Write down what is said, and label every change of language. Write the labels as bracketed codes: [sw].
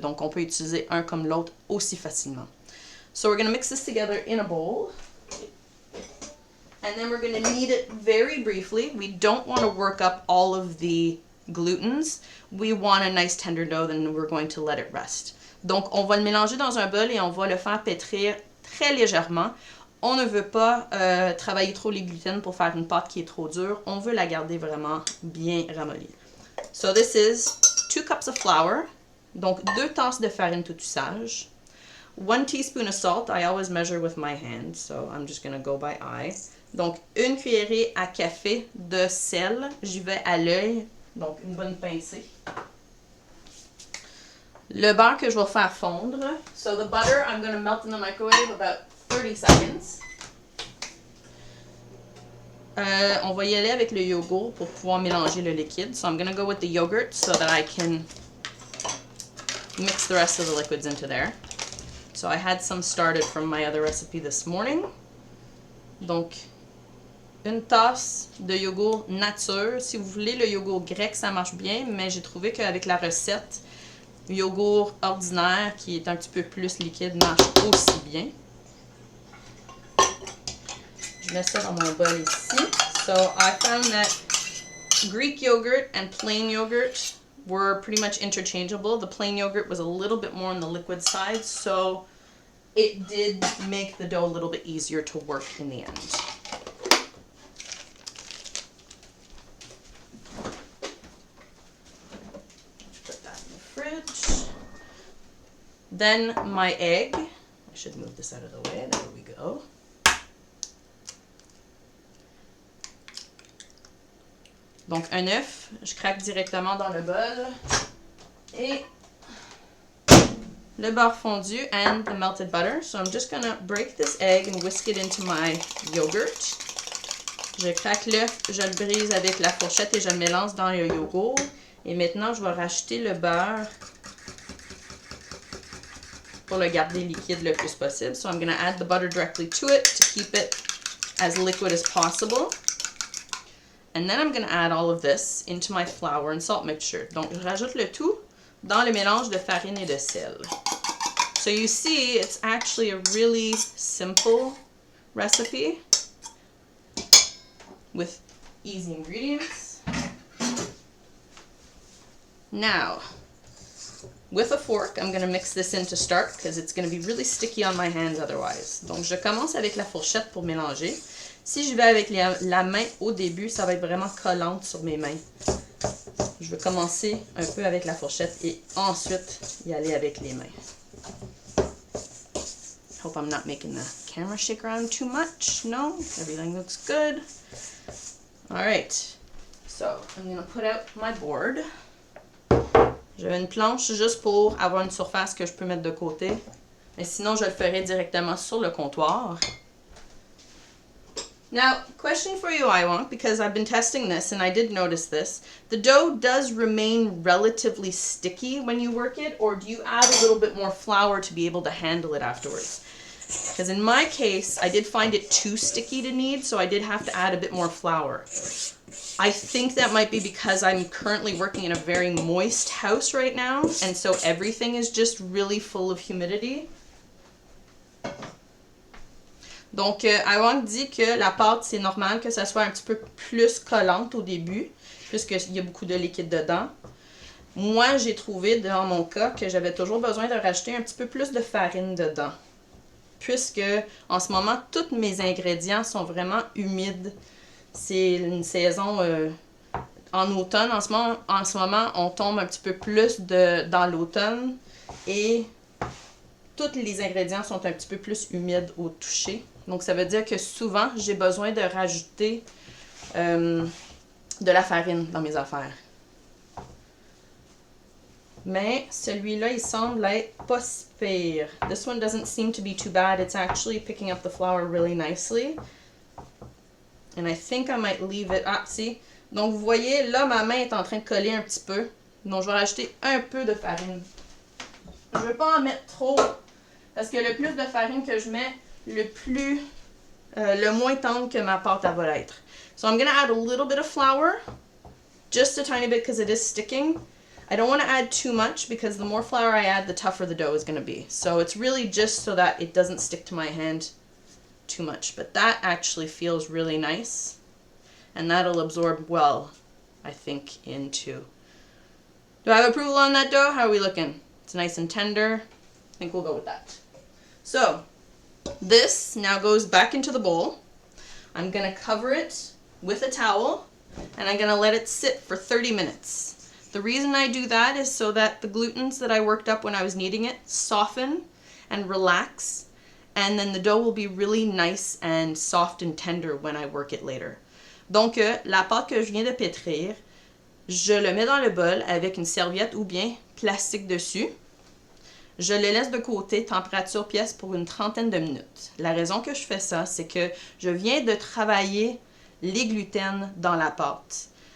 [fr] Donc, on peut utiliser un comme l'autre aussi facilement. [en] So, we're going to mix this together in a bowl. And then we're going to knead it very briefly. We don't want to work up all of the glutens. We want a nice tender dough, then we're going to let it rest. [fr] Donc, on va le mélanger dans un bol et on va le faire pétrir très légèrement. On ne veut pas travailler trop les gluten pour faire une pâte qui est trop dure. On veut la garder vraiment bien ramollie. [en] So this is 2 cups of flour. [fr] Donc, 2 tasses de farine tout usage. [en] 1 teaspoon of salt. I always measure with my hand, so I'm just going to go by eye. [fr] Donc, 1 cuillerée à café de sel. J'y vais à l'œil. Donc, une bonne pincée. Le beurre que je vais faire fondre. [en] So the butter, I'm going to melt in the microwave about 30 seconds. [fr] On va y aller avec le yogourt pour pouvoir mélanger le liquide. [en] So I'm going to go with the yogurt so that I can mix the rest of the liquids into there. So I had some started from my other recipe this morning. [fr] Donc, une tasse de yogourt nature. Si vous voulez le yogourt grec, ça marche bien, mais j'ai trouvé qu'avec la recette, yogourt ordinaire, qui est un petit peu plus liquide, marche aussi bien. Je mets ça dans mon bol ici. [en] So I found that Greek yogurt and plain yogurt were pretty much interchangeable. The plain yogurt was a little bit more on the liquid side, so it did make the dough a little bit easier to work in the end. Put that in the fridge. Then my egg. I should move this out of the way. There we go. [fr] Donc, un œuf, je craque directement dans le bol. Et le beurre fondu [en] and the melted butter. So I'm just going to break this egg and whisk it into my yogurt. [fr] Je craque l'œuf, je le brise avec la fourchette et je le mélange dans le yogourt. Et maintenant, je vais rajouter le beurre pour le garder liquide le plus possible. [en] So I'm going to add the butter directly to it to keep it as liquid as possible. And then I'm going to add all of this into my flour and salt mixture. [fr] Donc, je rajoute le tout dans le mélange de farine et de sel. [en] So you see, it's actually a really simple recipe with easy ingredients. Now, with a fork, I'm going to mix this in to start because it's going to be really sticky on my hands otherwise. [fr] Donc, je commence avec la fourchette pour mélanger. Si je vais avec la main au début, ça va être vraiment collante sur mes mains. Je vais commencer un peu avec la fourchette et ensuite y aller avec les mains. [en] Hope I'm not making the camera shake around too much. No, everything looks good. Alright, so I'm going to put out my board. J'avais une planche juste pour avoir une surface que je peux mettre de côté. Mais sinon, je le ferai directement sur le comptoir. Now, question for you, Iwonk, because I've been testing this and I did notice this. The dough does remain relatively sticky when you work it, or do you add a little bit more flour to be able to handle it afterwards? Because in my case, I did find it too sticky to knead, so I did have to add a bit more flour. I think that might be because I'm currently working in a very moist house right now, and so everything is just really full of humidity. [fr] Donc, Iwonk dit que la pâte, c'est normal que ça soit un petit peu plus collante au début, puisqu'il y a beaucoup de liquide dedans. Moi, j'ai trouvé dans mon cas que j'avais toujours besoin de rajouter un petit peu plus de farine dedans, puisque en ce moment, tous mes ingrédients sont vraiment humides. C'est une saison en automne. En ce moment, on tombe un petit peu plus dans l'automne et tous les ingrédients sont un petit peu plus humides au toucher. Donc, ça veut dire que souvent, j'ai besoin de rajouter de la farine dans mes affaires. Mais celui-là, il semble être pas si pire. [en] This one doesn't seem to be too bad. It's actually picking up the flour really nicely. And I think I might leave it... [fr] Ah, si. Donc, vous voyez, là, ma main est en train de coller un petit peu. Donc, je vais rajouter un peu de farine. Je ne veux pas en mettre trop, parce que le plus de farine que je mets, le moins tendre que ma pâte elle va être. [en] So I'm going to add a little bit of flour, just a tiny bit because it is sticking. I don't want to add too much because the more flour I add, the tougher the dough is going to be. So it's really just so that it doesn't stick to my hand too much. But that actually feels really nice, and that'll absorb well, I think, into... Do I have approval on that dough? How are we looking? It's nice and tender. I think we'll go with that. So, this now goes back into the bowl. I'm going to cover it with a towel, and I'm going to let it sit for 30 minutes. The reason I do that is so that the glutens that I worked up when I was kneading it soften and relax, and then the dough will be really nice and soft and tender when I work it later. [fr] Donc, la pâte que je viens de pétrir, je le mets dans le bol avec une serviette ou bien plastique dessus. Je le laisse de côté, température pièce, pour une trentaine de minutes. La raison que je fais ça, c'est que je viens de travailler les gluten dans la pâte.